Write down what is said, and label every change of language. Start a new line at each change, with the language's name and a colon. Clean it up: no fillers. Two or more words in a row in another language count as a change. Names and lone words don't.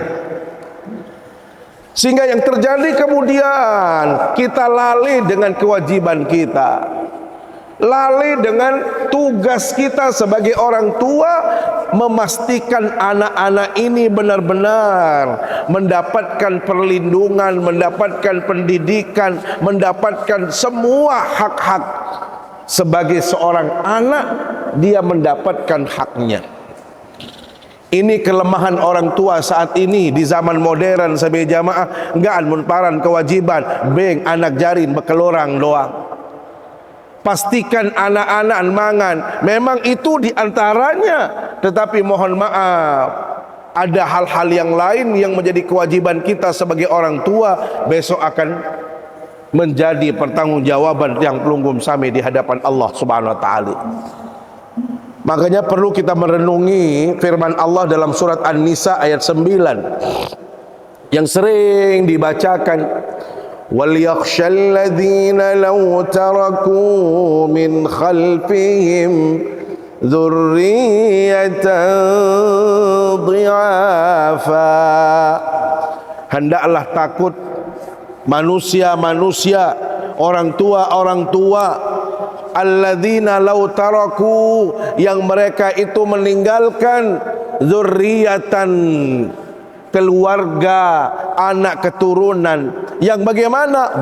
Indonesian: Sehingga yang terjadi kemudian kita lalai dengan kewajiban kita, lalai dengan tugas kita sebagai orang tua, memastikan anak-anak ini benar-benar mendapatkan perlindungan, mendapatkan pendidikan, mendapatkan semua hak-hak. Sebagai seorang anak, dia mendapatkan haknya. Ini kelemahan orang tua saat ini di zaman modern sebagai jamaah, enggak munparan kewajiban, beng anak jarin bekelorang doang. Pastikan anak-anak mangan, memang itu diantaranya, tetapi mohon maaf, ada hal-hal yang lain yang menjadi kewajiban kita sebagai orang tua, besok akan menjadi pertanggungjawaban yang pelunggum sami di hadapan
Arabic: الله سبحانه وتعالى.
Indonesian: Makanya perlu kita merenungi firman Allah dalam surat An-Nisa ayat 9 yang sering dibacakan,
Arabic: وليخش الذين لو تركوا من خلفهم ذرية ضعافا.
Indonesian: Hendaklah takut manusia-manusia, orang tua
Arabic: الذين لو تركوا,
Indonesian: yang mereka itu meninggalkan dzurriyyatan, keluarga, anak keturunan yang bagaimana?